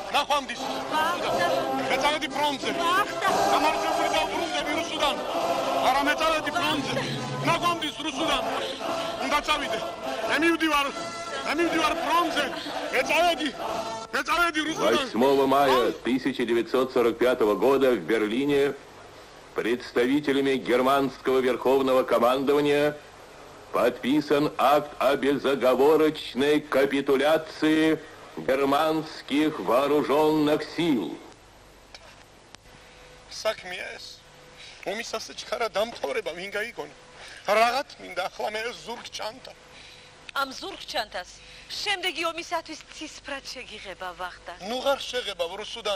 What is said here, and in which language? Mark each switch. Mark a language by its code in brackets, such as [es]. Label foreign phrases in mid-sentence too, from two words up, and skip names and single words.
[ka] ნახვამდის. მე წავედი ფრონტზე. ვახტანგ. გამარჯვებული დავბრუნდები რუსუდან. არა მე წავედი ფრონტზე. ნახვამდის რუსუდან. უნდა წავიდე. მე მივდივარ ფრონტზე. მე წავედი რუსუდან. [ru] 8 мая 1945 года в Берлине представителями германского верховного командования подписан акт о безоговорочной капитуляции германских вооруженных сил. [ka] საქმეა ეს. ომის ასე ჩქარა დამთავრება ვინ გაიგონა? რაღაც მინდა ახლა მე ზურგჩანთა. ამ ზურგჩანთას შემდეგი ომისათვის ცისფრად შეგიღება ვახტანგ. ნუ ღარ შეღება რუსუდან.